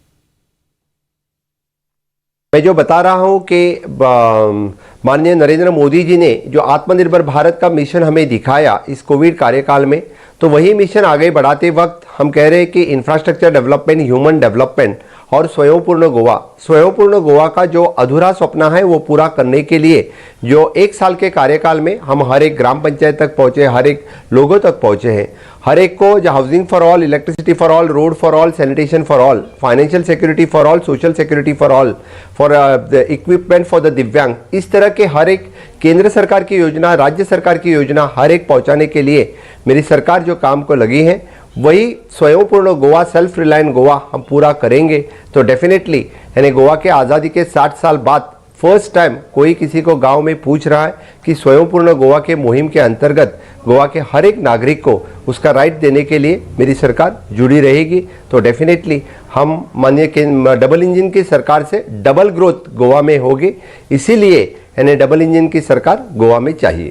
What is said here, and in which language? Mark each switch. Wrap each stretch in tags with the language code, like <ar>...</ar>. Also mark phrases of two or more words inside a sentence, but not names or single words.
<hi>मैं जो बता रहा हूं कि माननीय नरेंद्र मोदी जी ने जो आत्मनिर्भर भारत का मिशन हमें दिखाया इस कोविड कार्यकाल में, तो वही मिशन आगे बढ़ाते वक्त हम कह रहे हैं कि</hi> <en>infrastructure development, human development</en> <hi>और स्वयंपूर्ण गोवा का जो अधूरा सपना है वो पूरा करने के लिए जो 1 साल के कार्यकाल में हम हर एक ग्राम पंचायत तक पहुंचे, हर एक लोगों तक पहुंचे हैं। हर एक को जो</hi> <en>housing for all, electricity for all, road for all, sanitation for all, financial security for all, social security for all, for the equipment for the</en> <hi>दिव्यांग, इस तरह के हर एक केंद्र सरकार की योजना, राज्य सरकार की योजना हर एक पहुंचाने के लिए मेरी सरकार जो काम को लगी है वही स्वयंपूर्ण गोवा,</hi> <en>self reliant</en> <hi>गोवा हम पूरा करेंगे। तो डेफिनेटली यानी गोवा के आज़ादी के 60 साल बाद</hi> <en>first time</en> <hi>कोई किसी को गांव में पूछ रहा है कि स्वयंपूर्ण गोवा के मुहिम के अंतर्गत गोवा के हर एक नागरिक को उसका राइट देने के लिए मेरी सरकार जुड़ी रहेगी। तो डेफिनेटली हम माननीय</hi> <en>double engine</en> <hi>की सरकार से</hi> <en>double growth</en> <hi>गोवा में होगी, इसीलिए यानी</hi> <en>double engine</en> <hi>की सरकार गोवा में चाहिए।</hi>